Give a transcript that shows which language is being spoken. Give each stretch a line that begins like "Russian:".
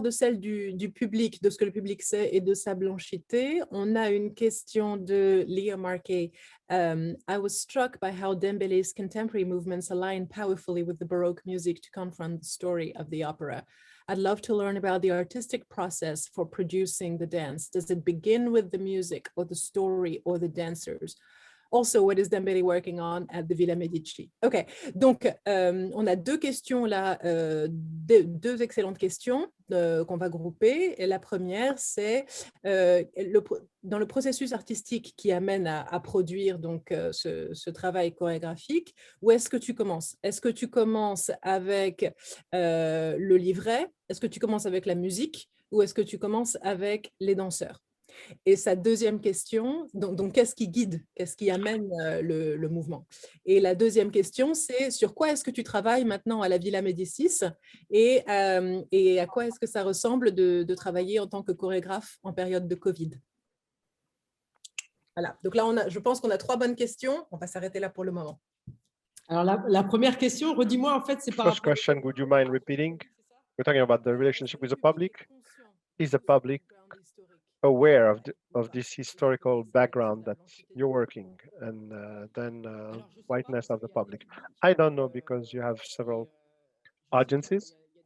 French: De celle du public, de ce que le public sait et de sa blanchité. On a une question de Leah Marquet.
English: I was struck by how Dembele's contemporary movements align powerfully with the Baroque music to confront the story of the opera. I'd love to learn about the artistic process for producing the dance. Does it begin with the music or the story or the dancers? Also, what is Dembele working on at the Villa Medici?
French: OK, donc on a deux questions là, deux excellentes questions qu'on va grouper. Et la première, c'est dans le processus artistique qui amène à produire donc, ce travail chorégraphique, où est-ce que tu commences? Est-ce que tu commences avec le livret? Est-ce que tu commences avec la musique? Ou est-ce que tu commences avec les danseurs? Et sa deuxième question, donc qu'est-ce qui guide, qu'est-ce qui amène le mouvement? Et la deuxième question, c'est sur quoi est-ce que tu travailles maintenant à la Villa Médicis et à quoi est-ce que ça ressemble de travailler en tant que chorégraphe en période de Covid? Voilà, donc là, je pense qu'on a 3 bonnes questions. On va s'arrêter là pour le moment. Alors, la première question, redis-moi, en fait, c'est par
English: First question, would you mind repeating? We're talking about the relationship with the public. Is the public aware of this historical background that you're working, and then whiteness of the public? I don't know, because you have several audiences.